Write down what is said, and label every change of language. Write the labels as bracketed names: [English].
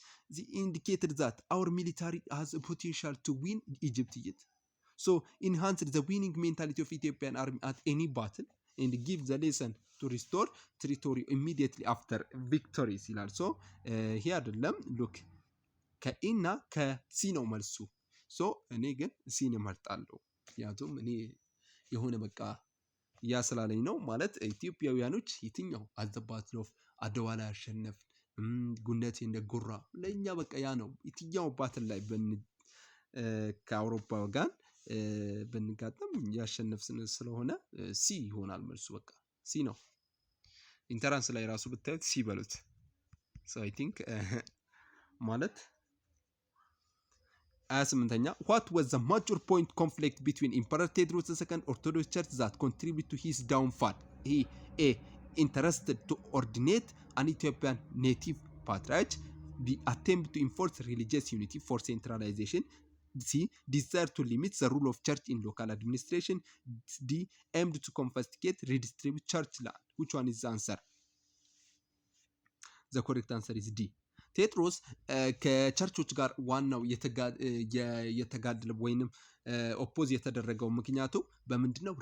[English] They indicated that our military has a potential to win Egypt yet. So enhanced the winning mentality of Ethiopian army at any battle and give the lesson to restore territory immediately after victories [Amharic] ይላል። ሶ ይሄ አይደለም። ሉክ ከኢና ከሲ ነው መልሱ። ሶ እኔ ግን ሲን እመርጣለሁ። ምክንያቱም እኔ የሆነ በቃ ያ ስላለኝ ነው። ማለት ኢትዮጵያውያኖች የትኛው [English] at the battle of [Amharic] አድዋ ላይ አሸነፍ ጉንደቴ እንደ ጉራ ለኛ በቃ ያ ነው። የትኛው ባትል ላይ ከአውሮፓ ጋር ብንጋጠም ያሸነፍን ስለሆነ ሲ ይሆናል መልሱ። በቃ ሲ ነው። ኢንተራንስ ላይ ራሱ ብታዩት ሲ በሉት። [English] ሶ አይ ቲንክ [Amharic] ማለት 28ኛ [English] what was the major point conflict between Emperor Tewodros II Orthodox Church that contributed to his downfall? He A. interested to ordinate an Ethiopian native patriarch. B. attempt to enforce religious unity for centralization. C. desire to limit the rule of church in local administration. D. aimed to confiscate redistribute church land. Which one is the answer? The correct answer is D. [Amharic] ቴዎድሮስ ከቸርቾች ጋር ዋናው የተጋደለ ወይንም ኦፖዝ የተደረገው ምክንያቱ በምንድነው?